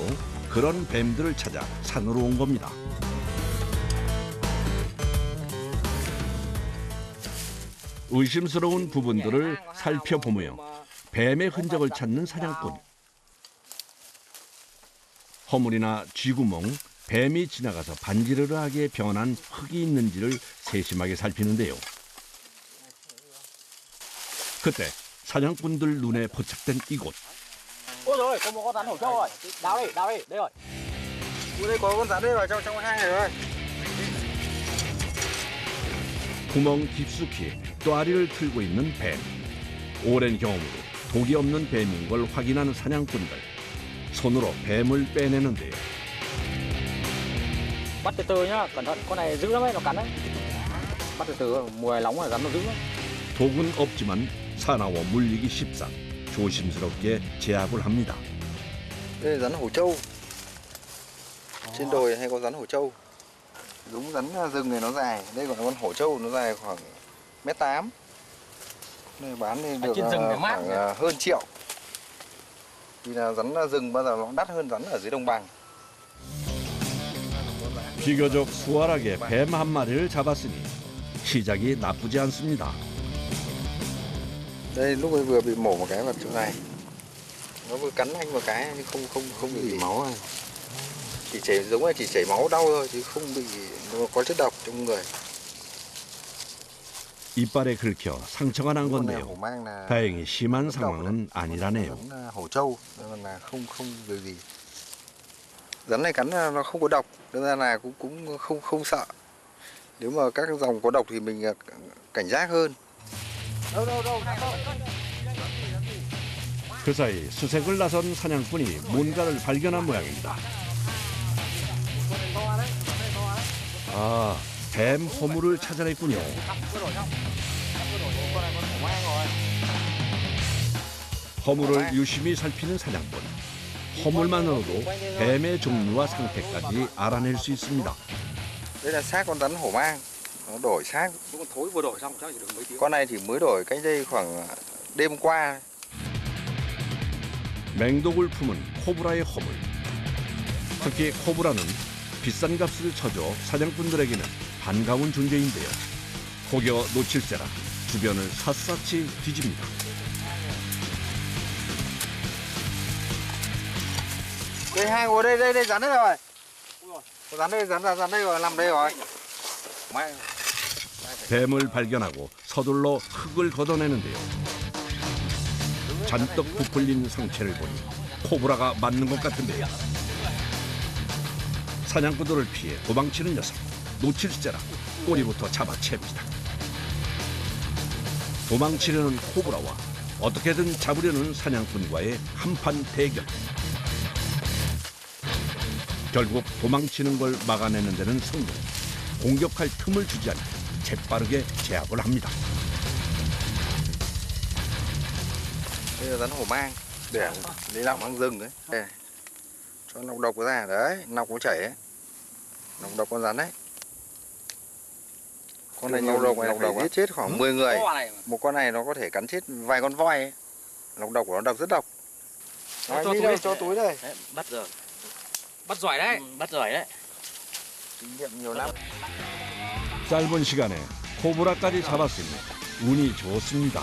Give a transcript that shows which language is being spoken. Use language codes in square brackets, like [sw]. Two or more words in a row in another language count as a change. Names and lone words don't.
[ko] 그런 뱀들을 찾아 산으로 온 겁니다. 의심스러운 부분들을 살펴보며 뱀의 흔적을 찾는 사냥꾼. 허물이나 쥐구멍, 뱀이 지나가서 반지르르하게 변한 흙이 있는지를 세심하게 살피는데요. 그때 사냥꾼들 눈에 포착된 이곳. [vi] Ôi rồi, có một con rắn hổ châu rồi. Đào đi, đây rồi. Ui đây có con rắn đây rồi, trong hai này rồi. [ko] 구멍 깊숙이 또아리를 틀고 있는 뱀. 오랜 경험으로 독이 없는 뱀인 걸 확인한 사냥꾼들. 손으로 뱀을 빼내는데요. [vi] Bắt từ từ nhá, cẩn thận, con này dữ lắm ấy, nó cắn đấy. Bắt từ từ, mùa này nóng này cắn nó dữ lắm. [ko] 독은 없지만 사나워 물리기 쉽사 조심스럽게 제압을 합니다. [vi] Đây là rắn hổ trâu. Trên đồi hay có rắn hổ trâu. Giống rắn rừng này nó dài, đây gọi là con hổ trâu, nó dài khoảng 1m8. Này bán thì được khoảng hơn triệu. Vì là rắn rừng bao giờ nó đắt hơn rắn ở dưới đồng bằng. [ko] 비교적 수월하게 뱀 한 마리를 잡았으니 시작이 나쁘지 않습니다. [vi] Đây lúc ấy vừa bị mổ một cái vào chỗ này. Nó vừa cắn anh một cái nhưng không bị máu này. Chỉ chảy giống là chỉ chảy máu đau thôi chứ không bị nó có chất độc trong người. [ko] 이빨에 긁혀 상처가 난 건데요. [vi] hổ mang là [ko] 다행히 심한 상황은 아니라네요. [vi] giống là hổ trâu nên là không việc gì. Rắn này cắn nó không có độc nên là cũng không sợ. Nếu mà các dòng có độc thì mình cảnh giác hơn. [ko] 그 사이 수색을 나선 사냥꾼이 뭔가를 발견한 모양입니다. 아, 뱀 허물을 찾아냈군요. 허물을 유심히 살피는 사냥꾼. 허물만으로도 뱀의 종류와 상태까지 알아낼 수 있습니다. [vi] Đây là xác con rắn hổ mang, nó đổi xác. Con thối vừa đổi xong chắc chỉ được mấy tiếng. Con này thì mới đổi cách đây khoảng đêm qua. [ko] 맹독을 품은 코브라의 허물. 특히 코브라는 비싼 값을 쳐줘 사냥꾼들에게는 반가운 존재인데요. 혹여 놓칠세라 주변을 샅샅이 뒤집니다. [vi] Đây hai ngồi đây rắn đây rồi. Rắn đây rồi, nằm đây rồi. [ko] 뱀을 발견하고 서둘러 흙을 걷어내는데요. 잔뜩 부풀린 상체를 보니 코브라가 맞는 것 같은데요. 사냥꾼들을 피해 도망치는 녀석. 놓칠세라 꼬리부터 잡아챕니다. 도망치려는 코브라와 어떻게든 잡으려는 사냥꾼과의 한판 대결. 결국 도망치는 걸 막아내는 데는 성공. 공격할 틈을 주지 않고 재빠르게 제압을 합니다. [vi] Đây là rắn hổ mang để lọc mang rừng đấy. Đây, cho nọc độc ra đấy, nọc có chảy ấy. Nọc độc con rắn đấy. Con này nọc độc này phải giết chết khoảng 10 người. Một con này nó có thể cắn chết vài con voi ấy. Nọc độc của nó độc rất độc. Cho túi đây. Đấy, bắt rồi. Bắt giỏi đấy. Bắt giỏi đấy. Kinh nghiệm nhiều lắm. [ko] 짧은 시간에 코브라까지 잡았으니 운이 좋습니다.